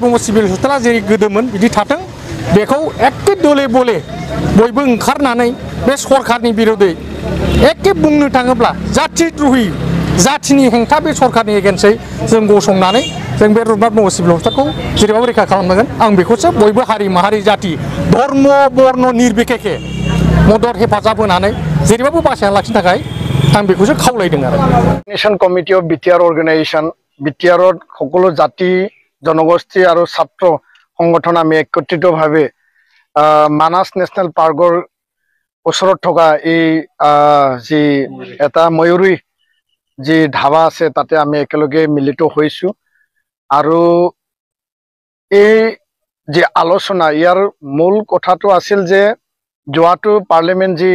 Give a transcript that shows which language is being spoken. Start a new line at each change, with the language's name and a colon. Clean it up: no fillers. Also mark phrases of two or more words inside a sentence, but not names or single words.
Bodo: ब्रह्म
English: civil hospital
Bodo: जेरै गोदोमोन बिदि थाथों बेखौ एखे दले बले बयबो ओंखारनानै बे सरकारनि बिरोधै एखे बुंनो थाङोब्ला जाथि द्रहि जाथिनि हेंथा बे सरकारनि एगेन्स्टै जों गसंनानै जों बे रुपनाथ ब्रह्म
English: civil hospital
Bodo: जेरैबाबो रैखा खालामनांगोन आं बेखौसो बयबो हारि माहारि जाति धर्म बर्ण निर्बिखेखे मदद हेफाजाब होनानै जेरैबाबो बासायना लाखिनो थाखाय आं बेखौसो खावलायदों आरो
English: National Committee of BTR Organisation
Assamese: बिटिआरत সকলো জাতি জনগোষ্ঠী और ছাত্র সংগঠন আমি একত্ৰিতভাৱে মানাস নেশনেল পাৰ্কৰ ওচৰত থকা এই যি এটা ময়ূৰী যি ধাবা আছে তাতে আমি একেলগে মিলিত হৈছো আৰু এই যে আলোচনা ইয়াৰ মূল কথাটো আছিল যে যোৱাটো পাৰ্লিয়ামেণ্ট যি